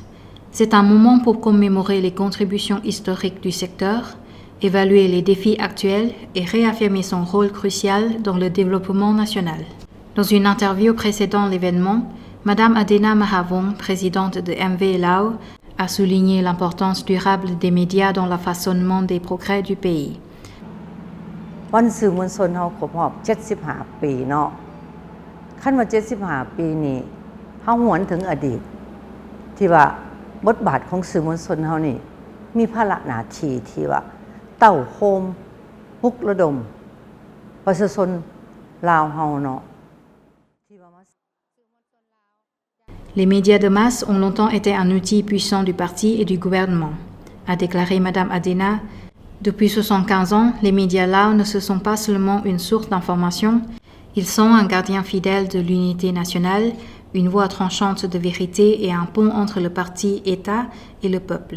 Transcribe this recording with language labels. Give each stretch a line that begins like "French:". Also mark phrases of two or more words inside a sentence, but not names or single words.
French: C'est un moment pour commémorer les contributions historiques du secteur, évaluer les défis actuels et réaffirmer son rôle crucial dans le développement national. Dans une interview précédant l'événement, Madame Adena Mahavong, présidente de MV Lao, a souligné l'importance durable des médias dans le façonnement des progrès du pays.
Lao: ວັນສື່ມວນຊົນເຮົາຄົບຮອບ75 ປີເນາະຂັ້ນມາ75 ປີນີ້ເຮົາຫວນເຖິງອະດີດທີ່ວ່າບົດບາດຂອງສື່ມວນຊົນເຮົານີ້ມີພາລະໜ້າທີ່ທີ່ວ່າເຕົ້າໂຮມປຸກລະດົມປະຊາຊົນລາວເຮົາເນາະ
French: Les médias de masse ont longtemps été un outil puissant du parti et du gouvernement, a déclaré Madame Adena. Depuis 75 ans, les médias Lao ne se sont pas seulement une source d'information, ils sont un gardien fidèle de l'unité nationale, une voix tranchante de vérité et un pont entre le parti-État et le peuple.